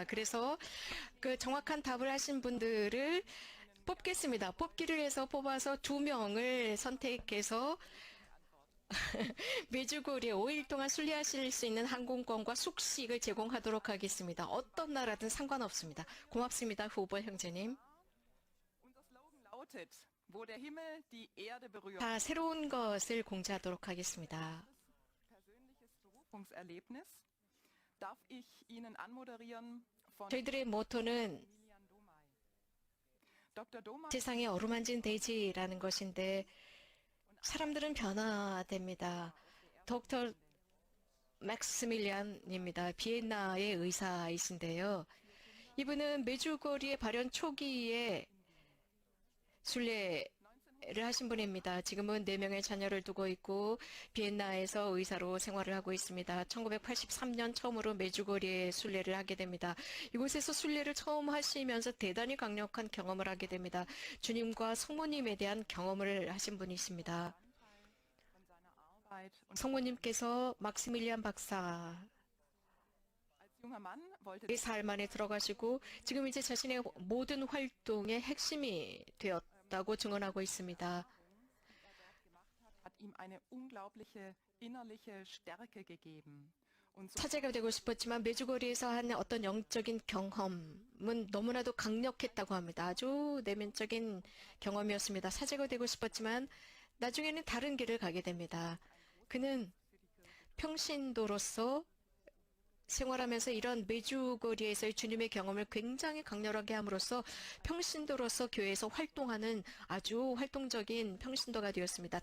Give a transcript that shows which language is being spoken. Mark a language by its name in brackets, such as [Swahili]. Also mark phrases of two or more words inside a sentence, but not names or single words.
[Korean] 그래서 그 정확한 답을 하신 분들을 뽑겠습니다. 뽑기를 해서 뽑아서 2명을 선택해서 메주고리에 5일 동안 순례하실 수 있는 항공권과 숙식을 제공하도록 하겠습니다. 어떤 나라든 상관없습니다. 고맙습니다, 후보 형제님. [German] unser Slogan lautet, wo der Himmel die Erde berührt. [Korean] 자, 새로운 것을 공지하도록 하겠습니다. [German] Persönliches Berufungserlebnis darf ich Ihnen anmoderieren von [Korean] 저희들의 모토는 [German] Emilian Domay. Dr. Domay [Korean] 세상에 어루만진 대지라는 것인데 사람들은 변화됩니다. 닥터 맥스밀리안입니다. 비엔나의 의사이신데요. 이분은 메주거리의 발현 초기에 순례를 하신 분입니다. 지금은 4명의 자녀를 두고 있고 비엔나에서 의사로 생활을 하고 있습니다. 1983년 처음으로 메주거리에 순례를 하게 됩니다. 이곳에서 순례를 처음 하시면서 대단히 강력한 경험을 하게 됩니다. 주님과 성모님에 대한 경험을 하신 분이십니다. [German] von seiner Arbeit und [Korean] 성모님께서 막시밀리안 박사의 [German] als junger Mann wollte [Korean] 삶 안에 들어가시고 지금 이제 자신의 모든 활동의 핵심이 되었다고 증언하고 있습니다. [German] hat ihm eine unglaubliche innerliche Stärke gegeben. Und so [Korean] 사제가 되고 싶었지만 메주거리에서 한 어떤 영적인 경험은 너무나도 강력했다고 합니다. 아주 내면적인 경험이었습니다. 사제가 되고 싶었지만 나중에는 다른 길을 가게 됩니다. 그는 평신도로서 생활하면서 이런 메주거리에서의 주님의 경험을 굉장히 강렬하게 함으로써 평신도로서 교회에서 활동하는 아주 활동적인 평신도가 되었습니다.